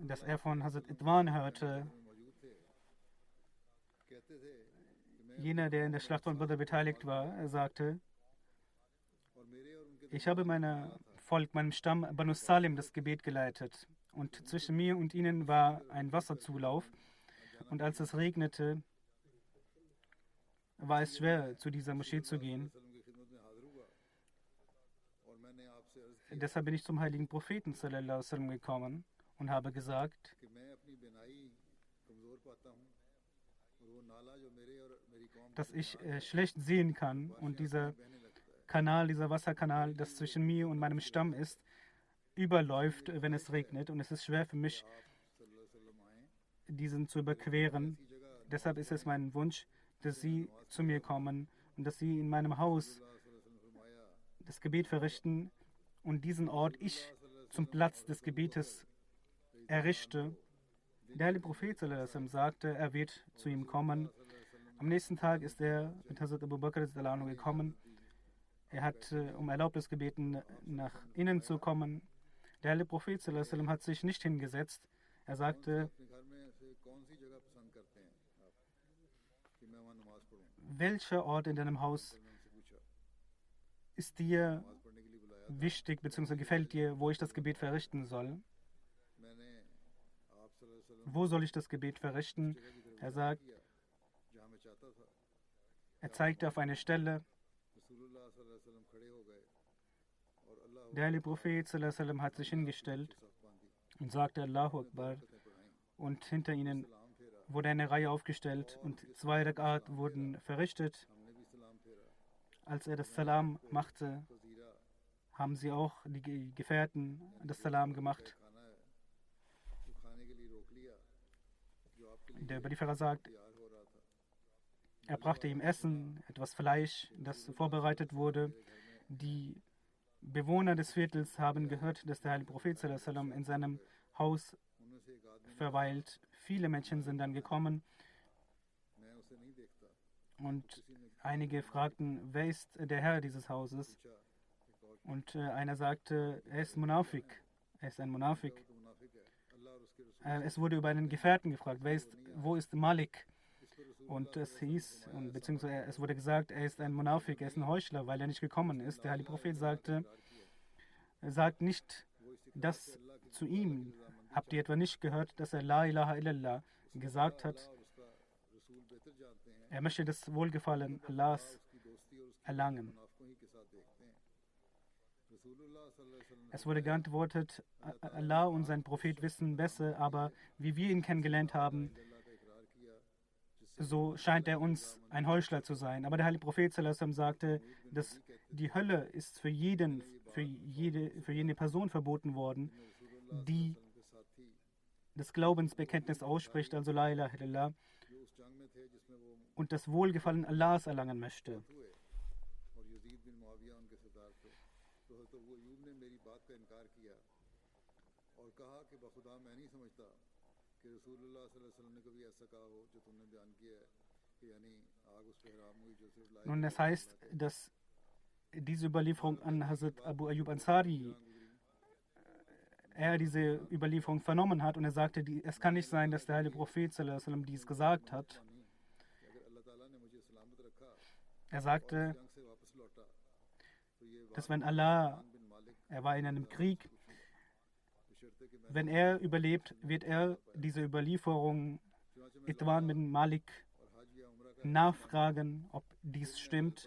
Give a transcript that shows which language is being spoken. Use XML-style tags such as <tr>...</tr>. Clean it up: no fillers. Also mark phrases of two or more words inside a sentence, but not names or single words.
<de>dass er von Hazrat Idwan hörte,</de> <hi>में मौजूद थे कहते थे कि मैं</hi> <de>jener, der in der Schlacht von Badr beteiligt war. Er sagte,</de> <hi>और मेरे और उनके</hi> <de>ich habe meinem Stamm Banu Salim das Gebet geleitet und zwischen mir und ihnen war ein Wasserzulauf Und als es regnete, war es schwer, zu dieser Moschee zu gehen. Deshalb bin ich zum heiligen Propheten</de> <ar>صلى الله عليه وسلم</ar> <de>gekommen und habe gesagt, dass ich schlecht sehen kann und dieser Kanal, dieser Wasserkanal, das zwischen mir und meinem Stamm ist, überläuft, wenn es regnet, und es ist schwer für mich, diesen zu überqueren. Deshalb ist es mein Wunsch, dass Sie zu mir kommen und dass Sie in meinem Haus das Gebet verrichten und diesen Ort ich zum Platz des Gebetes errichte. Der heilige Prophet</de> <ar>صلى الله عليه وسلم</ar> <de>sagte, er wird zu ihm kommen. Am nächsten Tag ist er mit Hazrat Abu Bakr gekommen. Er hat um Erlaubnis gebeten, nach innen zu kommen. Der heilige Prophet</de> <ar>صلى الله عليه وسلم</ar> <de>hat sich nicht hingesetzt. Er sagte, welcher Ort in deinem Haus ist dir wichtig bzw. gefällt dir, wo ich das Gebet verrichten soll? Wo soll ich das Gebet verrichten? Er sagt, er zeigte auf eine Stelle. Der heilige Prophet</de> <ar>صلى الله عليه وسلم</ar> <de>hat sich hingestellt und sagte</de> <ar>الله أكبر,</ar> <de>und hinter ihnen wurde eine Reihe aufgestellt und 2 Rakat wurden verrichtet. Als er das Salam machte, haben sie auch die Gefährten das Salam gemacht. Der Überlieferer sagt, er brachte ihm Essen, etwas Fleisch, das vorbereitet wurde. Die Bewohner des Viertels haben gehört, dass der heilige Prophet</de> <ar>صلى الله عليه وسلم</ar> <de>in seinem Haus verweilt. Viele Menschen sind dann gekommen und einige fragten, wer ist der Herr dieses Hauses? Und einer sagte, er ist Munafik, er ist ein Munafik. Es wurde über einen Gefährten gefragt, wo ist Malik? Und es hieß, beziehungsweise es wurde gesagt, er ist ein Munafik, er ist ein Heuchler, weil er nicht gekommen ist. Der heilige Prophet sagte, sagt nicht das zu ihm. Habt ihr etwa nicht gehört, dass er</de> <ar>لا إله إلا الله</ar> <de>gesagt hat? Er möchte das Wohlgefallen Allahs erlangen. Es wurde geantwortet, Allah und sein Prophet wissen besser, aber wie wir ihn kennengelernt haben, so scheint er uns ein Heuchler zu sein. Aber der heilige Prophet</de> <ar>صلى الله عليه وسلم</ar> <de>sagte, dass die Hölle ist für jede Person verboten worden, die das Glaubensbekenntnis ausspricht, also</de> <ar>لا إله إلا الله,</ar> <de>und das Wohlgefallen Allahs erlangen möchte. Nun, das heißt, dass diese Überlieferung an Hazrat Abu Ayyub Ansari, er diese Überlieferung vernommen hat und er sagte, es kann nicht sein, dass der heilige Prophet</de> <ar>صلى الله عليه وسلم</ar> <de>dies gesagt hat. Er sagte, dass wenn Allah, er war in einem Krieg, wenn er überlebt, wird er diese Überlieferung Itwan bin Malik nachfragen, ob dies stimmt.</de>